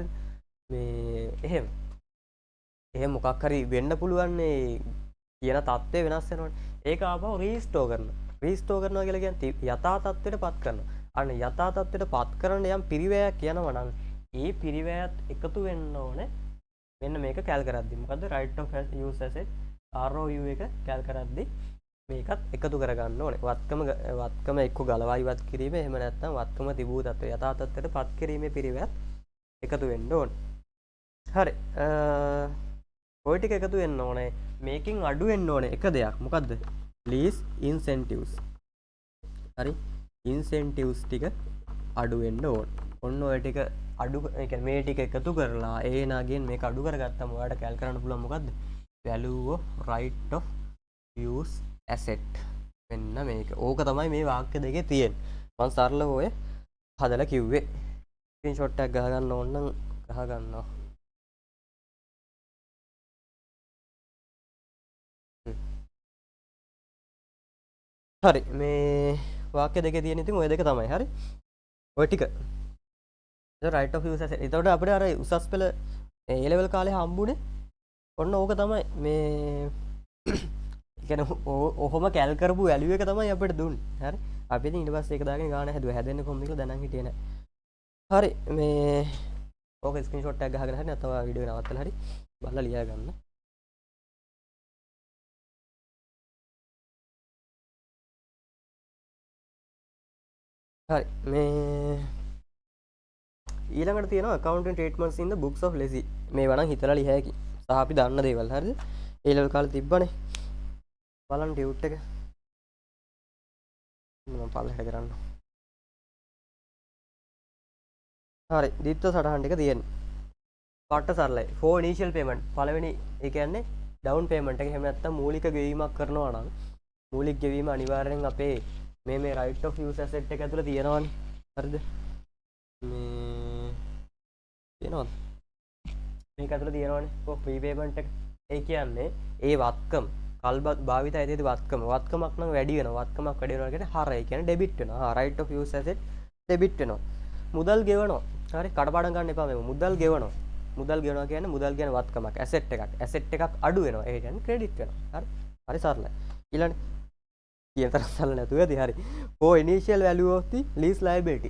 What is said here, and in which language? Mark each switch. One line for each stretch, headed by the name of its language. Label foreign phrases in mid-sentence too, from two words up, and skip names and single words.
Sinhala: මේ එහෙම මොකක් හරි වෙන්න පුළුවන් මේ කියන තත්ත්වය වෙනස් වෙනවනේ. ඒක ආපහු රීස්ටෝර් කරනවා. රීස්ටෝර් කරනවා කියලා කියන්නේ යථා තත්ත්වයට පත් කරනවා. අන්න යථා තත්ත්වයට පත් කරන යම් පිරිවැයක් යනවා නම් ඒ පිරිවැයත් එකතු වෙන්න ඕනේ. මෙන්න මේක කැල් කරද්දි. මොකද්ද
English: right of use asset ROU
Sinhala: එක කැල් කරද්දි මේකත් එකතු කරගන්න ඕනේ. වත්කම එක්ක ගලවා ඉවත් කිරීම එහෙම නැත්නම් වත්කම තිබූ තත්ත්වය යථා තත්ත්වයට පත් කිරීමේ පිරිවැයත් එකතු වෙන්න ඕනේ. හරි. ඔය ටික එකතු වෙන්න ඕනේ. මේකෙන් අඩු වෙන්න ඕනේ එක දෙයක්. මොකද්ද?
English: lease incentives.
Sinhala: හරි. incentives ටික අඩු වෙන්න ඕනේ. ඔන්න ඔය ටික අඩු මේ ටික එකතු කරලා ඒ නාගෙන් මේක අඩු කරගත්තම ඔයාලට කැල් කරන්න පුළුවන් මොකද්ද?
English: value of right of use asset.
Sinhala: මෙන්න මේක. ඕක තමයි මේ වාක්‍ය දෙකේ තියෙන්නේ. මම සරලව ඔය හදලා කිව්වේ. ස්ක්‍රීන්ෂොට් එකක් ගහ ගන්න ඕන නම් ගහ ගන්නවා. හරි. මේ වාක්‍ය දෙකේ තියෙන ඉතින් ඔය දෙක තමයි. හරි. ඔය ටික
English: right of use asset.
Sinhala: එතකොට අපිට අර උසස් පෙළ
English: A level
Sinhala: කාලේ හම්බුනේ ඔන්න ඕක තමයි මේ කියන්නේ ඔහොම කැල් කරපු වැලියු එක තමයි අපිට දුන්නේ. හරි. අපි ඉතින් ඊට පස්සේ ඒක දාගෙන ගාන හැදුවා. හැදෙන්නේ කොහොමද කියලා දැනන් හිටියේ නැහැ. හරි. මේ ඕක ස්ක්‍රීන්ෂොට් එකක් ගහගෙන හරි නැත්නම් වීඩියෝ එක නවත්තලා හරි බලලා ලියා ගන්න. හරි මේ ඊළඟට තියෙනවා
English: accounting treatments in the books of lazy.
Sinhala: මේවා නම් හිතලා ලිය හැකි. සහ අපි දන්න දේවල් හරිද? ඒ ලෙවල් කාලේ තිබ්බනේ. බලන්න ටියුට් එක. මම පල්ලෙහාට කරන්න. හරි දීප්ත සටහන් ටික තියෙන්නේ. පට්ට සරලයි.
English: for initial payment
Sinhala: පළවෙනි ඒ කියන්නේ
English: down payment
Sinhala: එක එහෙම නැත්නම් මූලික ගෙවීමක් කරනවා නම් මූලික ගෙවීම අනිවාර්යෙන් අපේ මේ
English: right of use asset
Sinhala: එක ඇතුළේ තියෙනවානේ. හරිද? මේ තියෙනවද? මේක ඇතුළේ තියෙනවානේ.
English: for prepayment
Sinhala: එක. ඒ කියන්නේ ඒ වත්කම කල්බත් භාවිතය ඇතිද වත්කමක් නම් වැඩි වෙනවා. වත්කමක් වැඩි වෙනවා කියන්නේ හර. ඒ කියන්නේ debit වෙනවා.
English: right of use asset debit
Sinhala: වෙනවා. මුදල් ගෙවනවා. හරි කඩපාඩම් ගන්න එපා මේ මුදල් ගෙවනවා. මුදල් ගෙවනවා කියන්නේ මුදල් කියන වත්කමක් ඇසෙට් එකක්. ඇසෙට් එකක් අඩු වෙනවා. ඒ කියන්නේ ක්‍රෙඩිට් වෙනවා. හරි. හරි සරලයි. ඊළඟ කියන තරම් සරල නැතුව ඇති. හරි.
English: for initial value of the lease liability.